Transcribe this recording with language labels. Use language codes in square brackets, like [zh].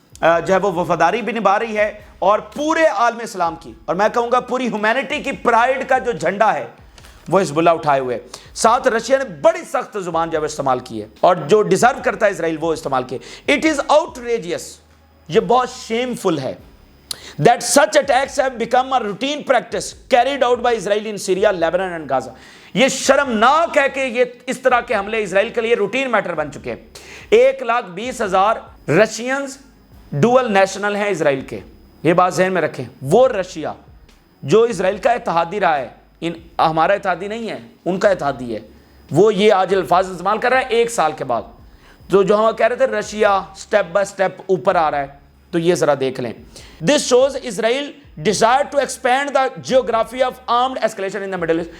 [ur] جو ہے وہ وفاداری بھی نبھا رہی ہے، اور پورے عالم اسلام کی، اور میں کہوں گا پوری ہیومینٹی کی پرائیڈ کا جو جھنڈا ہے وہ حزب اللہ اٹھائے ہوئے۔ ساتھ رشیا نے بڑی سخت زبان جو ہے استعمال کی ہے، اور جو ڈیزرو کرتا ہے اسرائیل وہ استعمال کی۔ [en] it is outrageous, [ur] یہ بہت شیم فل ہے [en] that such attacks have become a routine practice carried out by Israel in Syria, Lebanon and Gaza. [ur] یہ شرمناک ہے کہ یہ اس طرح کے حملے اسرائیل کے لیے روٹین میٹر بن چکے ہیں۔ 1,20,000 رشینز ڈوئل نیشنل ہیں اسرائیل کے، یہ بات ذہن میں رکھیں۔ وہ رشیا جو اسرائیل کا اتحادی رہا ہے، ہمارا اتحادی نہیں ہے، ان کا اتحادی ہے، وہ یہ آج الفاظ استعمال کر رہا ہے 1 سال کے بعد۔ تو جو ہم کہہ رہے تھے رشیا سٹیپ بائی سٹیپ اوپر آ رہا ہے، تو یہ ذرا دیکھ لیں۔ [en] This shows Israel desire to expand the geography of armed escalation in the Middle East.